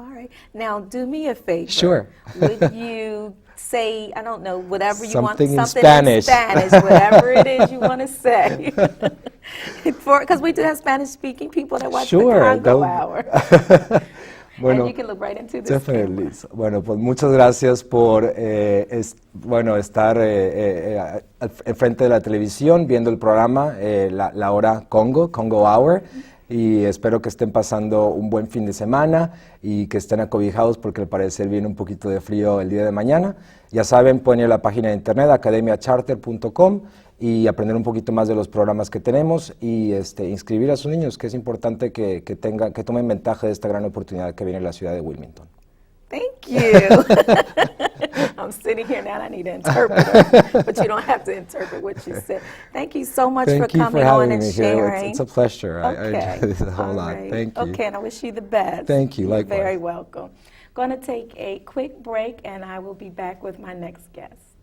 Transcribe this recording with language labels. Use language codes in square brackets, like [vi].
[en] All right. Now, do me a favor. Sure. Would you say, I don't know, whatever you want, Something in Spanish, Spanish. whatever it is you want to say. Because we do have Spanish-speaking people that watch the Congo Hour. [es] Bueno, [en] and you can look right into this definitely. camera. [es] Bueno, pues muchas gracias por estar enfrente de la televisión viendo el programa, la hora Congo Hour, y espero que estén pasando un buen fin de semana y que estén acobijados porque al parecer viene un poquito de frío el día de mañana. Ya saben, pueden ir a la página de internet academiacharter.com y aprender un poquito más de los programas que tenemos y inscribir a sus niños, que es importante que tomen ventaja de esta gran oportunidad que viene en la ciudad de Wilmington. [en] Thank you. I'm sitting here now and I need an interpreter, but you don't have to interpret what you said. Thank you so much for coming on and sharing. It's a pleasure. Okay. I enjoyed this a whole lot. Right. Thank you. Okay, and I wish you the best. Thank you. You're Likewise. very welcome. Going to take a quick break and I will be back with my next guest.